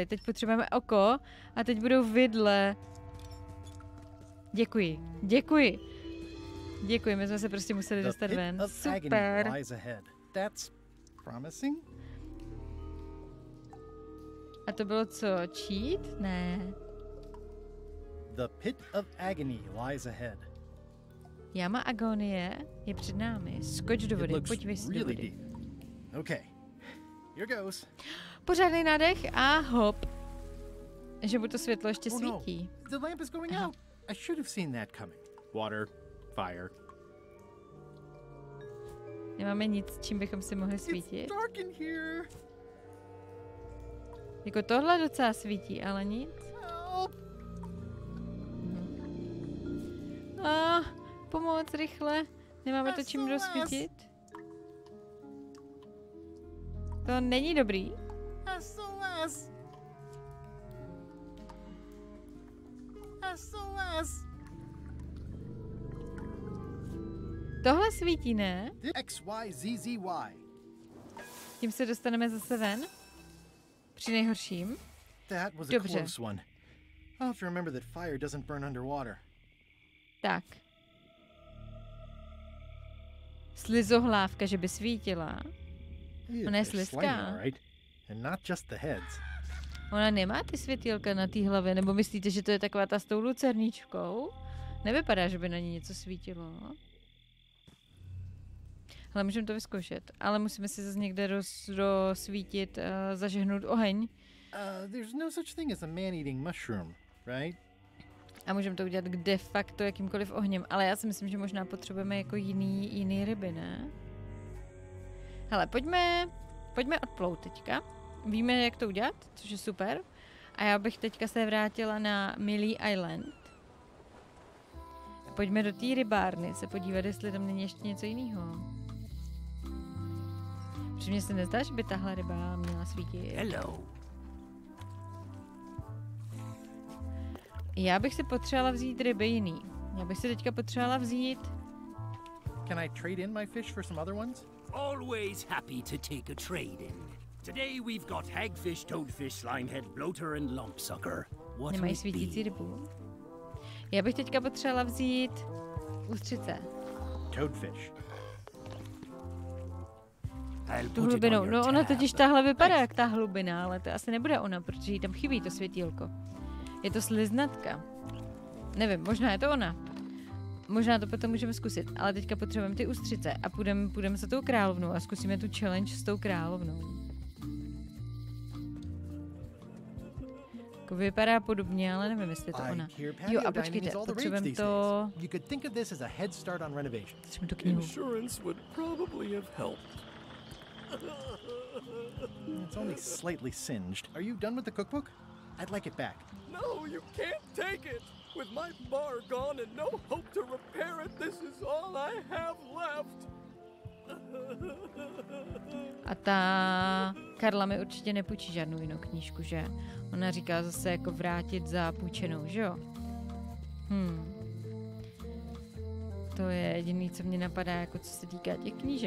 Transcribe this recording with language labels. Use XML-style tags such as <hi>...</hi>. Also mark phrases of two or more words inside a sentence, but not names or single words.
<cs>Teď potřebujeme oko a teď budou vidle. Děkuji. Děkuji. Děkuji, my jsme se prostě museli dostat ven. Super. A to bylo co? Cheat? Ne.</cs> <en>The pit of agony lies ahead.</en> <cs>Jama agonie je před námi. Skoč do vody, podívej se do vody.</cs> <en>Okay. Here goes.</en> <cs>Pořádný nádech a hop. Že mu to světlo ještě svítí.</cs> <en>The lamp is going out. I should have seen that coming. Water, fire.</en> <cs>Nemáme nic, čím bychom si mohli svítit.</cs> <en>It's dark in here.</en> <cs>Jako tohle docela svítí, ale nic. Pomoc, rychle. Nemáme to čím rozsvítit. To není dobrý. SOS. SOS. Tohle svítí, ne? XYZZY. Tím se dostaneme zase ven. Při nejhorším.</cs> <en>That was a close one. I'll have to remember that fire doesn't burn underwater.</en> <cs>Tak. Slizohlávka, že by svítila. Ona je slizká. Ona nemá ty světýlka na té hlavě, nebo myslíte, že to je taková ta s tou lucerničkou? Nevypadá, že by na ní něco svítilo. Ale můžeme to vyzkoušet. Ale musíme si zase někde rozsvítit, zažehnout oheň.</cs> <en>There's no such thing as a man-eating mushroom, right?</en> <cs>A můžeme to udělat de facto jakýmkoliv ohněm. Ale já si myslím, že možná potřebujeme jako jiný ryby, ne? Hele, pojďme odplout teďka. Víme, jak to udělat, což je super. A já bych teďka se vrátila na Millie Island. A pojďme do té rybárny se podívat, jestli tam není ještě něco jiného. Protože mně se nezdá, že by tahle ryba měla svítit. Hello. Já bych si potřebovala vzít ryby jiný. Já bych si teďka potřebovala vzít...</cs> <en>Can I trade in my fish for some other ones? Always happy to take a trade in. Today we've got hagfish, toadfish, slimehead, bloater and lumpsucker. What</en> <cs>nemají svítící rybu. Já bych teďka potřebovala vzít ústřice. Toadfish. Tu hlubinou. No ona totiž tahle vypadá jak ta hlubina, ale to asi nebude ona, protože jí tam chybí to světýlko. Je to sliznatka. Nevím, možná je to ona. Možná to potom můžeme zkusit, ale teďka potřebujeme ty ústřice a půjdeme za tou královnou a zkusíme tu challenge s tou královnou. Jako vypadá podobně, ale nevím, jestli je to ona. Jo, a počkejte, potřebujeme to... Potřebujeme tu knihu.</cs> <en>It's only slightly singed. Are you done with the cookbook? I'd like it back. No, you can't take it! With my bar gone and no hope to repair it, this is all I have left.</en> <cs>A ta Karla mi určitě nepůjčí žádnou jinou knížku, že? Ona říká zase jako vrátit za půjčenou, že jo? To je jediný, co mě napadá, jako co se týká těch knížek.</cs>